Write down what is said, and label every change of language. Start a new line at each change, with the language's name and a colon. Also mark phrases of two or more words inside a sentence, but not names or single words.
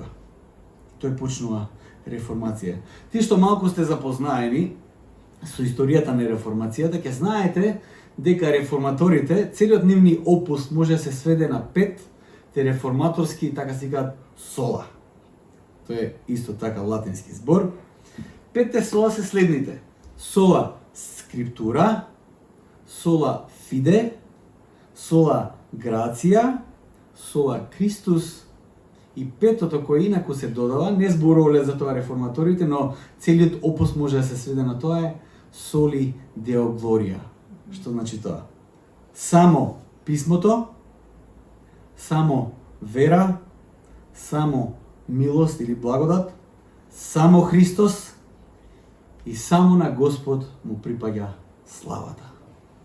Macedonian: Тој почнува реформација. Ти што малку сте запознаени со историјата на реформацијата, ќе знаете дека реформаторите, целиот нивни опус може да се сведе на 5 реформаторски, така се викаат, сола. Тоа е исто така латински збор. 5 сола се следните.
Latin: Sola scriptura, sola fide, sola gratia, sola Christus
Macedonian: и петото кој инаку се додава, не зборувале за тоа реформаторите, но целиот опус може да се сведе на тоа е
Latin: soli Deo gloria.
Macedonian: Што значи тоа? Само писмото, само вера, само милост или благодат, само Христос и само на Господ му припаѓа славата.